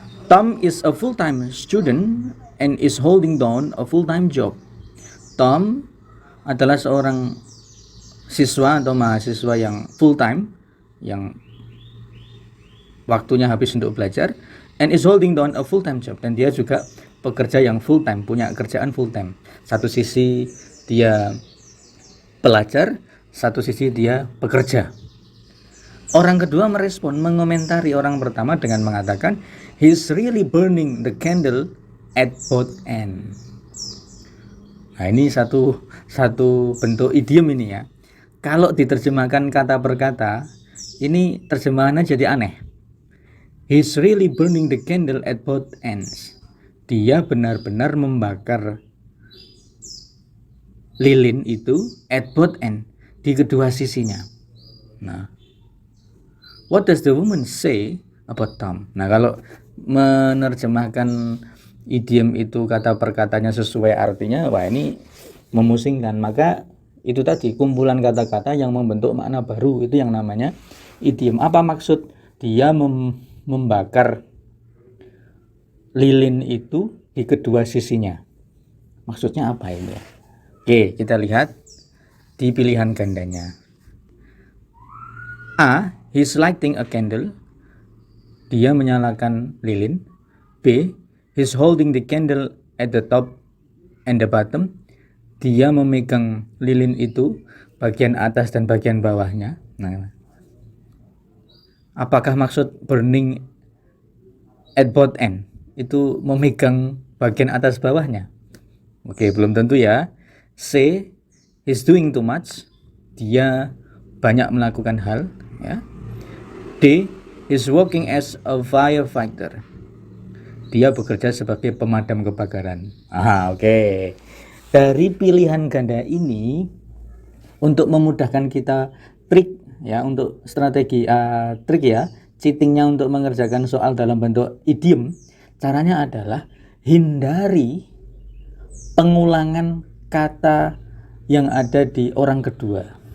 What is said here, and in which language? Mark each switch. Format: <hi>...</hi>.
<en>Tom is a full-time student and is holding down a full-time job.</en> <id>Tom adalah seorang siswa atau mahasiswa yang full-time, yang waktunya habis untuk belajar,</id> <en>and is holding down a full-time job,</en> <id>dan dia juga pekerja yang full-time, punya kerjaan full-time. Satu sisi dia pelajar, satu sisi dia bekerja. Orang kedua merespon, mengomentari orang pertama dengan mengatakan,</id> <en>he's really burning the candle at both ends.</en> <id>Nah, ini satu bentuk idiom ini ya. Kalau diterjemahkan kata per kata, ini terjemahannya jadi aneh.</id> <en>He's really burning the candle at both ends.</en> <id>Dia benar-benar membakar lilin itu</id> <en>at both ends,</en> <id>di kedua sisinya.</id> <en>Nah, what does the woman say about Tom?</en> <id>Nah, kalau menerjemahkan idiom itu kata per katanya sesuai artinya, wah ini memusingkan. Maka itu tadi kumpulan kata-kata yang membentuk makna baru, itu yang namanya idiom. Apa maksud dia membakar lilin itu di kedua sisinya? Maksudnya apa ini? Oke, kita lihat di pilihan gandanya.</id> <en>A, he's lighting a candle.</en> <id>Dia menyalakan lilin.</id> <en>B, he's holding the candle at the top and the bottom.</en> <id>Dia memegang lilin itu bagian atas dan bagian bawahnya. Nah, apakah maksud</id> <en>burning at both end</en> <id>itu memegang bagian atas bawahnya? Oke, belum tentu ya.</id> <en>C, he's doing too much.</en> <id>Dia banyak melakukan hal, ya.</id> <en>D, he's working as a firefighter.</en> <id>Dia bekerja sebagai pemadam kebakaran. Oke. Dari pilihan ganda ini, untuk memudahkan kita trik ya, untuk strategi trik ya, cheatingnya untuk mengerjakan soal dalam bentuk idiom, caranya adalah hindari pengulangan kata yang ada di orang kedua.</id>